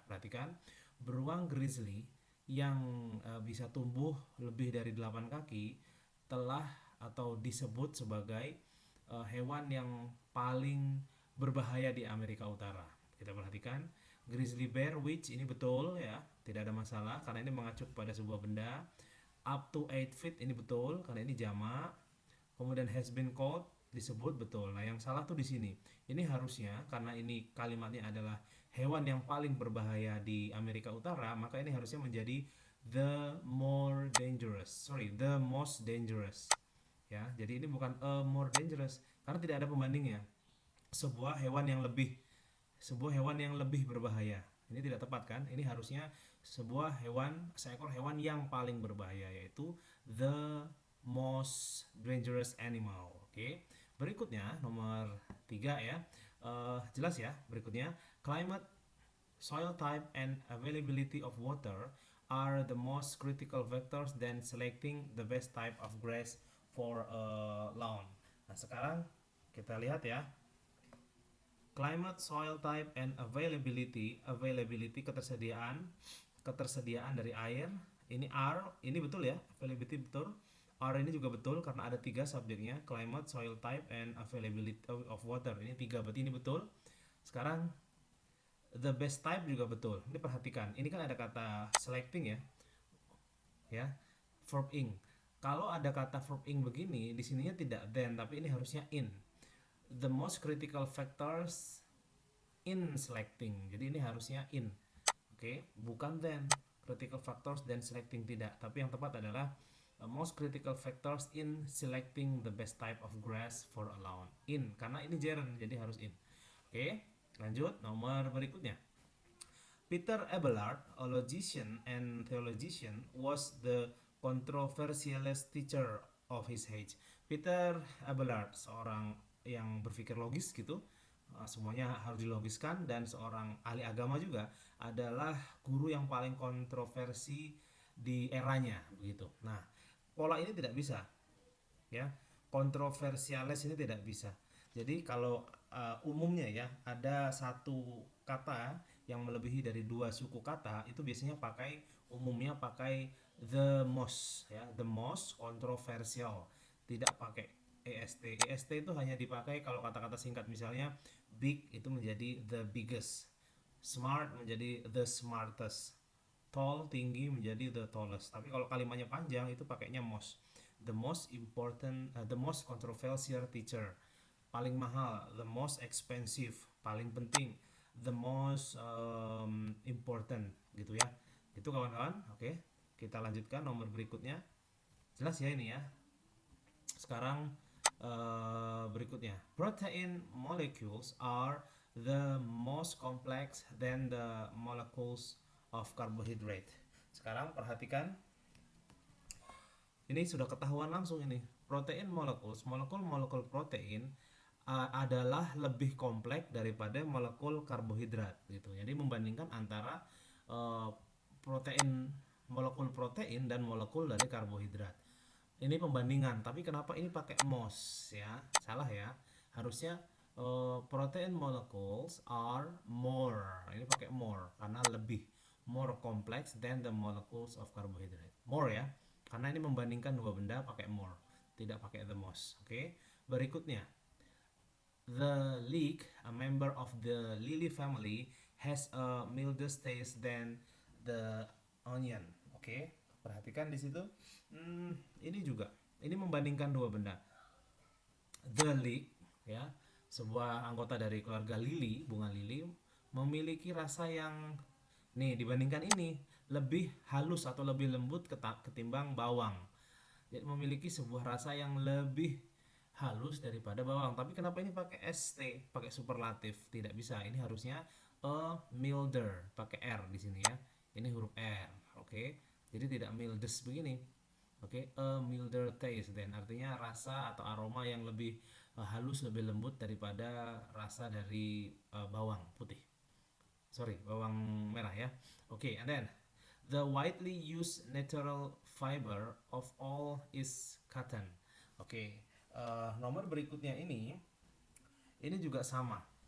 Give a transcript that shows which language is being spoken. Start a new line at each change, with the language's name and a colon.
Indonesian: Perhatikan, beruang grizzly yang bisa tumbuh lebih dari 8 kaki telah atau disebut sebagai hewan yang paling berbahaya di Amerika Utara. Kita perhatikan,
English: grizzly bear, which
Indonesian: ini betul ya, tidak ada masalah karena ini mengacu pada sebuah benda.
English: Up to 8 feet
Indonesian: ini betul karena ini jamak. Kemudian
English: has been called
Indonesian: disebut betul. Nah, yang salah tuh di sini. Ini harusnya karena ini kalimatnya adalah hewan yang paling berbahaya di Amerika Utara, maka ini harusnya menjadi
English: the more dangerous. Sorry, the most dangerous.
Indonesian: Ya, jadi ini bukan
English: a more dangerous
Indonesian: karena tidak ada pembandingnya. Sebuah hewan yang lebih berbahaya. Ini tidak tepat kan? Ini harusnya seekor hewan yang paling berbahaya, yaitu
English: the most dangerous animal.
Indonesian: Oke. Berikutnya nomor 3 ya. Jelas ya berikutnya.
English: Climate, soil type, and availability of water are the most critical factors then selecting the best type of grass for a lawn.
Indonesian: Nah, sekarang kita lihat ya.
English: Climate, soil type, and availability.
Indonesian: Availability ketersediaan dari air. Ini R, ini betul ya. Availability betul. R ini juga betul karena ada 3 subjeknya.
English: Climate, soil type, and availability of water.
Indonesian: Ini 3, berarti ini betul. Sekarang
English: the best type
Indonesian: juga betul. Ini perhatikan, ini kan ada kata selecting ya. Ya. Verb ing. Kalau ada kata verb ing begini, di sininya tidak then, tapi ini harusnya in.
English: The most critical factors in selecting.
Indonesian: Jadi ini harusnya in. Oke, bukan then.
English: Critical factors then selecting
Indonesian: tidak. Tapi yang tepat adalah
English: most critical factors in selecting the best type of grass for a lawn.
Indonesian: In, karena ini gerund, jadi harus in. Oke, lanjut nomor berikutnya.
English: Peter Abelard, a logician and theologian, was the controversialist teacher of his age.
Indonesian: Peter Abelard, seorang yang berpikir logis gitu, semuanya harus dilogiskan, dan seorang ahli agama juga, adalah guru yang paling kontroversi di eranya begitu. Nah, pola ini tidak bisa ya, kontroversialis ini tidak bisa. Jadi kalau umumnya ya ada satu kata yang melebihi dari 2 suku kata, itu biasanya umumnya pakai the most ya,
English: the most controversial,
Indonesian: tidak pakai est. Est itu hanya dipakai kalau kata-kata singkat, misalnya big itu menjadi the biggest, smart menjadi the smartest, tall tinggi menjadi the tallest. Tapi kalau kalimatnya panjang itu pakainya most.
English: The most important, the most controversial teacher,
Indonesian: paling mahal.
English: The most expensive, paling penting. The most important,
Indonesian: gitu ya. Itu kawan-kawan. Oke, kita lanjutkan nomor berikutnya.
English: Jelas ya ini ya. Sekarang berikutnya, protein molecules are the most complex than the molecules of carbohydrate.
Indonesian: Sekarang perhatikan, ini sudah ketahuan langsung ini.
English: Protein molecules,
Indonesian: molekul-molekul protein adalah lebih kompleks daripada molekul karbohidrat gitu. Jadi membandingkan antara uh, protein molekul protein dan molekul dari karbohidrat. Ini pembandingan, tapi kenapa ini pakai MOS ya? Salah ya.
English: Harusnya protein molecules are more.
Indonesian: Ini pakai more karena lebih
English: more complex than the molecules of carbohydrate.
Indonesian: More ya. Karena ini membandingkan dua benda pakai more, tidak pakai
English: the most.
Indonesian: Oke.
English: Berikutnya, the leek, a member of the lily family, has a milder taste than the onion.
Indonesian: Oke, perhatikan di situ. Ini juga, ini membandingkan dua benda. The leek, ya, sebuah anggota dari keluarga lili, bunga lili, memiliki rasa yang, nih, dibandingkan ini lebih halus atau lebih lembut ketimbang bawang. Jadi memiliki sebuah rasa yang lebih halus daripada bawang. Tapi kenapa ini pakai st, pakai superlatif? Tidak bisa. Ini harusnya
English: a milder,
Indonesian: pakai r di sini ya. Ini huruf r. Oke. Jadi tidak mildes begini. Oke,
English: a milder taste then
Indonesian: artinya rasa atau aroma yang lebih halus, lebih lembut daripada rasa dari bawang putih. Sorry, bawang merah ya.
English: Oke, and then the widely used natural fiber of all is cotton.
Indonesian: Oke, nomor berikutnya ini juga sama.